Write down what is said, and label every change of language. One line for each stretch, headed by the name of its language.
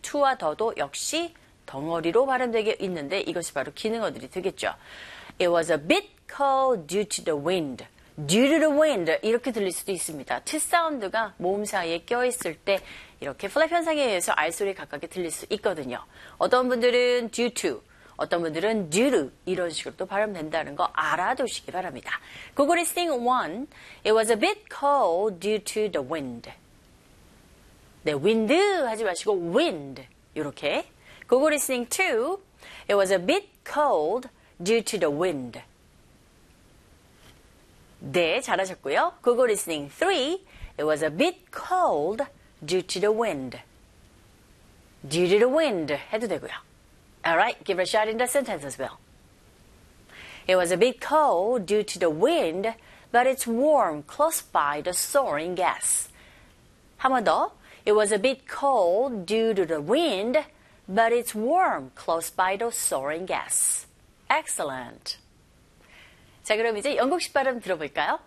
Korean: to와 the도 역시 덩어리로 발음되게 있는데 이것이 바로 기능어들이 되겠죠.
English: It was a bit cold due to the wind. due to the wind.
Korean: 이렇게 들릴 수도 있습니다. t 사운드가 모음 사이에 껴있을 때 이렇게 플랩 현상에 의해서 R 소리 가깝게 들릴 수 있거든요. 어떤 분들은 due to, 어떤 분들은 due to 이런 식으로 또 발음된다는 거 알아두시기 바랍니다.
English: Google listening 1. It was a bit cold due to the wind.
Korean: 네, wind 하지 마시고 wind 이렇게.
English: Google listening 2. It was a bit cold due to the wind.
Korean: 네, 잘하셨고요.
English: Google listening 3. It was a bit cold due to the wind. due to the wind 해도 되고요. Alright, give a shot in the sentence as well. It was a bit cold due to the wind, but it's warm close by the soaring gas.
Korean: 한 번 더.
English: It was a bit cold due to the wind, but it's warm close by the soaring gas. Excellent.
Korean: 자, 그럼 이제 영국식 발음 들어볼까요?